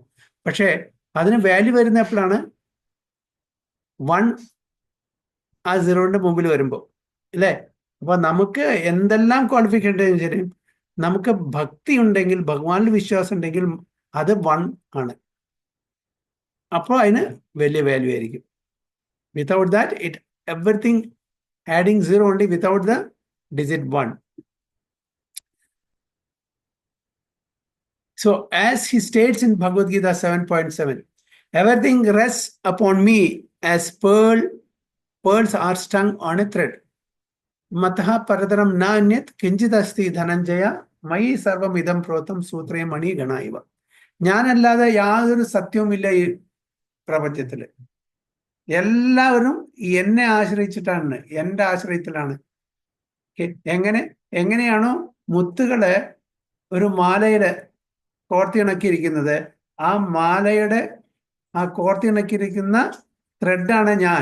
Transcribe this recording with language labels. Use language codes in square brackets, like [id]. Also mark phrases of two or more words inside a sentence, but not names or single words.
[ml] പക്ഷേ അതിന് വാല്യൂ വരുന്ന എപ്പോഴാണ്? 1 ആ 0ന്റെ മുമ്പിൽ വരുമ്പോൾ, അല്ലേ? അപ്പൊ നമുക്ക് എന്തെല്ലാം ക്വാളിഫിക്കേഷൻ ശരി, നമുക്ക് ഭക്തി ഉണ്ടെങ്കിൽ, ഭഗവാനിൽ വിശ്വാസം ഉണ്ടെങ്കിൽ അത് 1 ആണ്. അപ്പോൾ അതിന് വലിയ വാല്യൂ ആയിരിക്കും. [en] Without that, everything adding 0 only, without the digit 1. So as he states in Bhagavad Gita 7.7, everything rests upon me as pearls are strung on a thread. [sa] मतः परतरं न अन्यत् किञ्चिदस्ति धनञ्जय मयि सर्वम् इदम् प्रोतम् सूत्रे मणि गणैव. [ml] ഞാനല്ലാതെ യാതൊരു സത്യവുമില്ല ഈ പ്രപഞ്ചത്തില്. എല്ലാവരും എന്നെ ആശ്രയിച്ചിട്ടാണ്, എൻ്റെ ആശ്രയത്തിലാണ്. എങ്ങനെയാണോ മുത്തുകള് ഒരു മാലയില് കോർത്തിണക്കിയിരിക്കുന്നത്, ആ മാലയുടെ ആ കോർത്തിണക്കിയിരിക്കുന്ന ത്രെഡാണ് ഞാൻ.